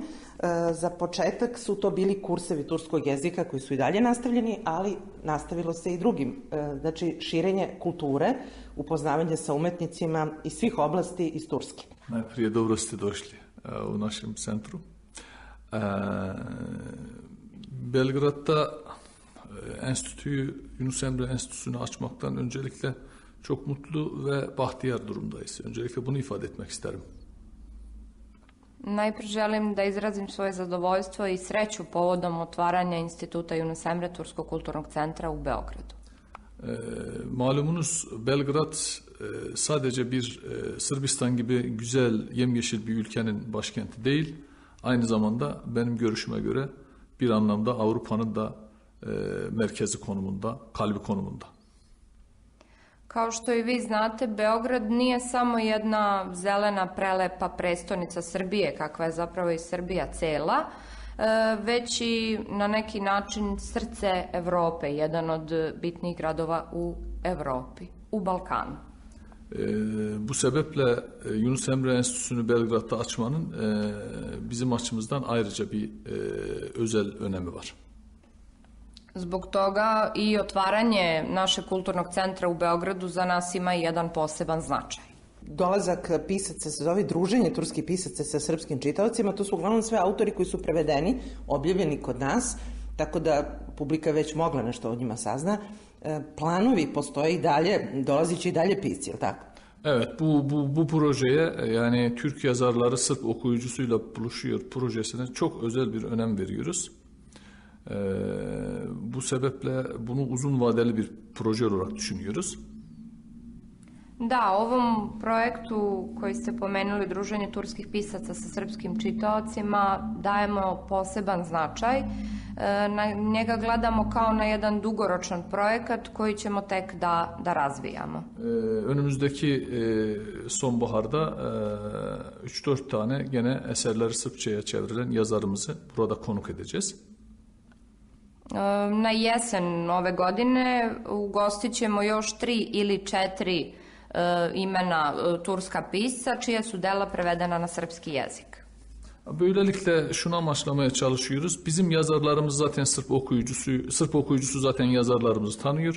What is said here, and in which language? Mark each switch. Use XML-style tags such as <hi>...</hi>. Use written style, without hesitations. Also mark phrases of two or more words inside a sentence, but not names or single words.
<sr>Za početak su to bili kursevi turskog jezika koji su i dalje nastavljeni, ali nastavilo se i drugim. Znači, širenje kulture, upoznavanje sa umetnicima iz svih oblasti iz Turske. Najprije dobro ste došli u našem centru.</sr> <tr>Belgrad'da enstitüyü, Yunus Emre Enstitüsü'nü açmaktan öncelikle çok mutlu ve bahtiyar durumdayız. Öncelikle bunu ifade etmek isterim.</tr> <sr>Najprije želim da izrazim svoje zadovoljstvo i sreću povodom otvaranja Instituta Yunus Emre Turskog kulturnog centra u Beogradu.</sr> <tr>Malumunuz Belgrad sadece bir Sırbistan gibi güzel yemyeşil bir ülkenin başkenti değil, aynı zamanda benim görüşüme göre bir anlamda Avrupa'nın da merkezi konumunda, kalbi konumunda.</tr> <sr>Kao što i vi znate, Beograd nije samo jedna zelena, prelepa prestonica Srbije, kakva je zapravo i Srbija cela, već i na neki način srce Evrope, jedan od bitnijih gradova u Evropi, u Balkanu.</sr> <tr>Bu sebeple Yunus Emre Enstitüsü'nü Belgrad'da açmanın bizim açımızdan ayrıca bir özel önemi var.</tr> <sr>Zbog toga i otvaranje našeg kulturnog centra u Beogradu za nas ima jedan poseban značaj. Dolazak pisaca se zove druženje turskih pisaca sa srpskim čitaocima. To su uglavnom sve autori koji su prevedeni, objavljeni kod nas, tako da publika već mogla nešto o njima sazna. Planovi postoje i dalje, dolazi će i dalje pisci, je li tako?</sr> <tr>Evet, bu projeye, yani Türk yazarları Sırp okuyucusuyla buluşuyor projesine çok özel bir önem veriyoruz. Bu sebeple bunu uzun vadeli bir proje olarak düşünüyoruz.</tr> <sr>Da, ovom projektu koji ste pomenuli, druženje turskih pisaca sa srpskim čitaocima, dajemo poseban značaj. Na njega gledamo kao na jedan dugoročan projekat koji ćemo tek da razvijamo.</sr> <tr>Önümüzdeki sonbaharda 3-4 tane gene eserleri Sırpçaya çevrilen yazarımızı burada konuk edeceğiz.</tr> <sr>Na jesen ove godine ugostit ćemo još 3 ili 4 imena turska pisca čija su dela prevedena na srpski jezik.</sr> <tr>Böylelikle şunu amaçlamaya çalışıyoruz. Bizim yazarlarımız zaten Sırp okuyucusu zaten yazarlarımızı tanıyor.</tr>